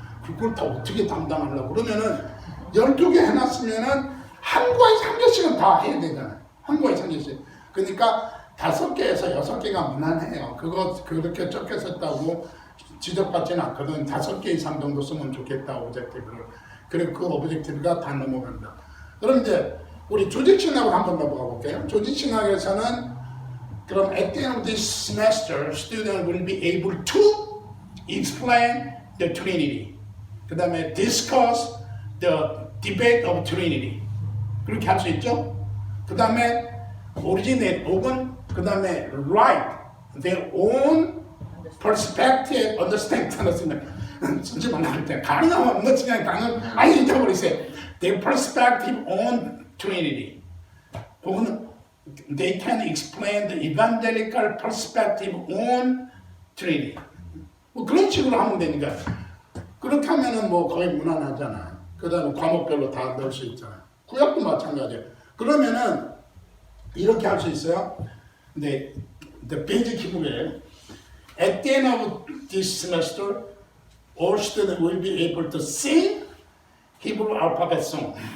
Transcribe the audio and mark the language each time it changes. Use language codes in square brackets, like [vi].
[ko] 그걸 다 어떻게 담당하려고 그러면은 12개 해놨으면은 한 과에 3개씩은 다 해야 되잖아요. 한 과에 3개씩. 그러니까 5개에서 6개가 무난해요. 그렇게 적게 썼다고 지적받지는 않거든. 5개 이상 정도 쓰면 좋겠다, 오브젝티브를. 그리고 그 오브젝티브가 다 넘어간다. 그럼 이제 우리 조직신학으로 한번 넘어가 볼게요. 조직신학에서는 그럼 [en] at the end of this semester, student will be able to explain the Trinity. [ko] 그 다음에 [en] discuss the debate of Trinity. [ko] 그렇게 할 수 있죠? 그 다음에 originate 혹은 그 다음에 [en] write their own perspective, [ko] understand, 쓰지 말라 할 때 가능하면 없는 그냥 당연 아예 잊어버리세요. [en] Their perspective on Trinity. [ko] 혹은 [en] they can explain the evangelical perspective on Trinity. [ko] 뭐 그런 식으로 하면 되니까 그렇게 하면은 뭐 거의 무난하잖아요. 그 다음에 과목별로 다 넣을 수 있잖아요. 구약도 마찬가지예요. 그러면은 이렇게 할 수 있어요. 근데 [en] the basic Hebrew at the end of this semester, all students will be able to sing Hebrew alphabet song.